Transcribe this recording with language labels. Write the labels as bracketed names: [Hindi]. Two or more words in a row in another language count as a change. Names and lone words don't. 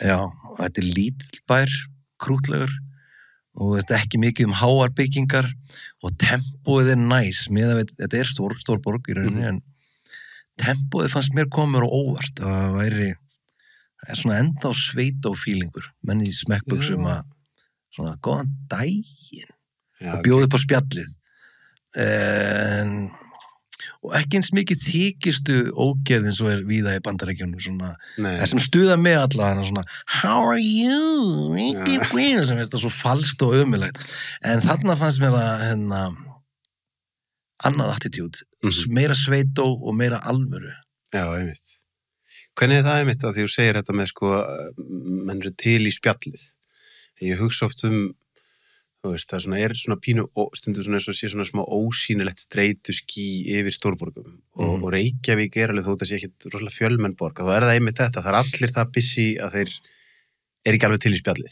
[Icelandic] Já, og þetta er lítill bær, krútlegur og þetta er ekki mikið háar byggingar og tempóið er næs þetta er stór borg í rauninni en tempóið fannst mér komur og óvart það er svona ennþá sveitó-fílingur menn í smekkbuxum að svona góðan daginn og bjóði upp á spjallið og ekki eins mikið þykistu ógeð eins og er víða í Bandaríkjunum svona, sem stuða með alla svona [English] how are you? [Icelandic] sem veist það svo falskt og ömulegt en þarna fannst mér að annað attitút meira sveitó og meira alvöru Já, einmitt Hvernig er það einmitt að því þú segir þetta með menn eru til í spjallið ég hugsa oft þú veist, það er svona pínu stundum svona eins og sé svona smá ósýnilegt streitu-ský yfir stórborgum og Reykjavík alveg þó þetta sé ekkit rosalega fjölmenn borg, þá er það einmitt þetta það er allir það busy að þeir ekki alveg til í spjallið